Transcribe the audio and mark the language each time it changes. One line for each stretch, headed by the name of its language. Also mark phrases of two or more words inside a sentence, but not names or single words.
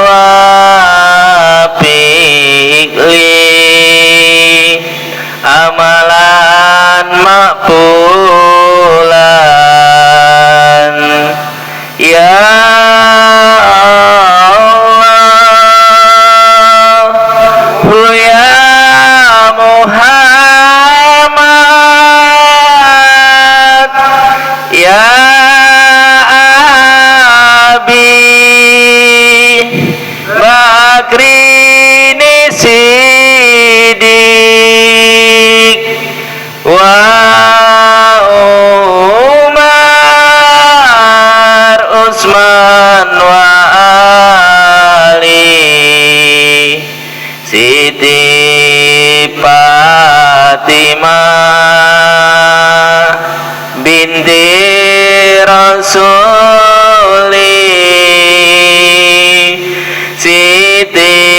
Arabic: وفعل عملا مقبولا يا الله يا محمد يا أبي Bakri Siddiq wa Umar Utsman wa Ali Siti Fatimah binti Rasuli Siti